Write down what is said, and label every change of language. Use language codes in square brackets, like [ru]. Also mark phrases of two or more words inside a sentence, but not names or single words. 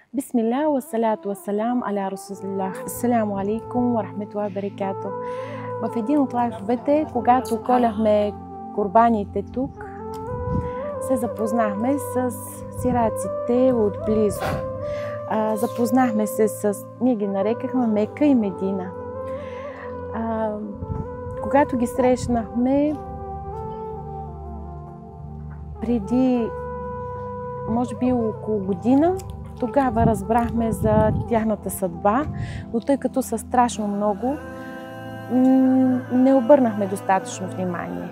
[ar] بسم الله، والصلاة والسلام على رسول الله. السلام عليكم ورحمة الله وبركاته. [bg] В един от лайфовете, когато коляхме курбаните тук, се запознахме с сираците отблизо. Запознахме се с, ние ги нарекахме Мека и Медина. Когато ги срещнахме преди, може би около година, тогава разбрахме за тяхната съдба, но тъй като са страшно много, не обърнахме достатъчно внимание.